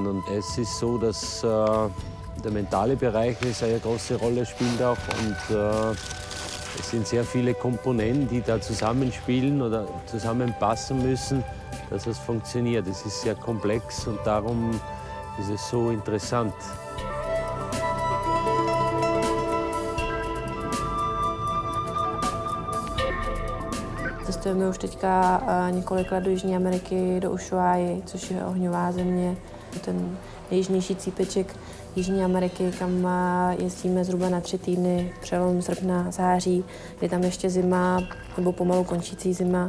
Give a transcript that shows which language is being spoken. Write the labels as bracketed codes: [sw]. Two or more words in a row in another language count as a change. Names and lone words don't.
[de] Und es ist so, dass der mentale Bereich eine sehr große Rolle spielt auch und es sind sehr viele Komponenten, die da zusammenspielen oder zusammenpassen müssen, dass es funktioniert. Es ist sehr komplex und darum ist es so interessant. [cs] Cestujeme už teďka několik let do Jižní Ameriky, do Ushuaii, což je ohňová země. Ten nejjižnější cípeček Jižní Ameriky, kam jezdíme zhruba na 3 týdny, přelom srpna, září, je tam ještě zima, nebo pomalu končící zima.